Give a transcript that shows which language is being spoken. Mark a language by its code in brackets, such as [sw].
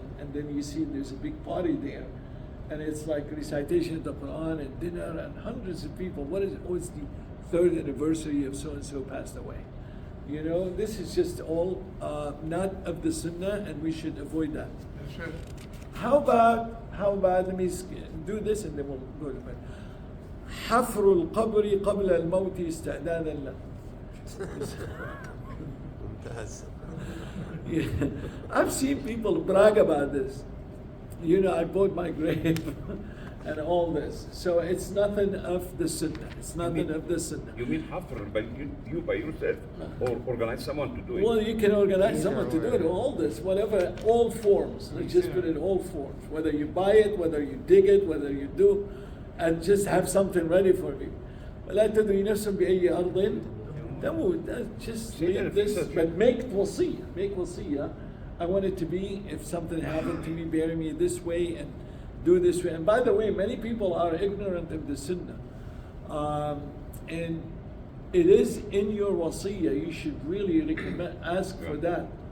[en] And then you see there's a big party there. And it's like recitation of the Quran and dinner and hundreds of people. What is it? Oh, it's the third anniversary of so-and-so passed away. You know, this is just all not of the Sunnah, and we should avoid that. Sure. How about, let me do this and then we'll go to bed. [ar] حفر القبر قبل الموت استعدادا له. ممتاز. [en] Yeah. I've seen people brag about this. You know, I bought my grave and all this. So it's nothing of the Sunnah. It's nothing of the Sunnah. You mean hafr by you by yourself, or organize someone to do it? Well, you can organize someone to do it, all this, whatever, all forms. Let's just put it all forms. Whether you buy it, whether you dig it, whether you do, and just have something ready for me. [ar] ولا تدري نفس بأي أرض تموت. [en] Just leave this, but make wasiyah. Make wasiyah. I want it to be, if something happened to me, bury me this way and do this way. And by the way, many people are ignorant of the Sunnah. And it is in your wasiyah. You should really recommend, ask for that.